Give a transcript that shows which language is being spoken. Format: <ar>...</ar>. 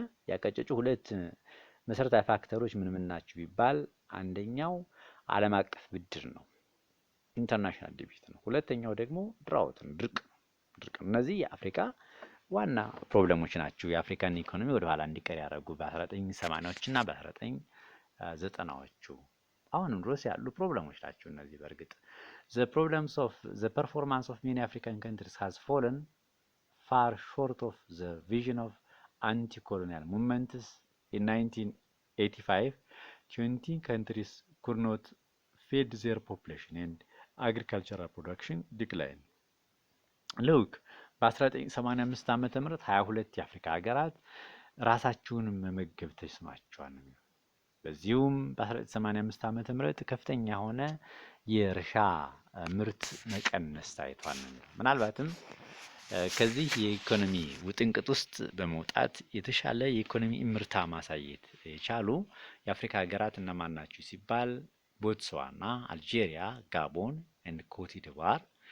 <am>ያቀጨጩ ሁለት መሰረታዊ ፋክተሮች ምን ናቸው ቢባል አንደኛው ዓለም አቀፍ ብድር ነው፣ ኢንተርናሽናል ዲቢት ነው። ሁለተኛው ደግሞ ድራውት ነው፣ ድርቅ ነው። እነዚህ የአፍሪካ ዋና ፕሮብሌሞች ናቸው። የአፍሪካን ኢኮኖሚ ወደ ኋላ እንዲቀር ያደረጉ በ1980ዎቹ እና በ1990ዎቹ አሁንም ድረስ ያሉ ፕሮብሌሞች ናቸው እነዚህ። በእርግጥ the</am> <en>performance of many African countries has fallen far short of the vision of anti-colonial movements. In 1985, 20 countries could not feed their population and agricultural production declined.</en> <am>ሉክ በ1985 ዓመተ ምህረት 22 የአፍሪካ ሀገራት ራሳቸውን መመገብ ተስኗቸዋል ነው የሚለው። በዚሁም በ1985 ዓመተ ምህረት ከፍተኛ የሆነ የእርሻ ምርት መቀነስ ታይቷል ነው የሚለው። ምናልባትም ከዚህ የኢኮኖሚ ውጥንቅጥ ውስጥ በመውጣት የተሻለ የኢኮኖሚ ምርታ ማሳየት የቻሉ የአፍሪካ ሀገራት እነማን ናቸው ሲባል ቦትስዋና፣ አልጄሪያ፣ ጋቦን ኤንድ ኮትዲቯር</am>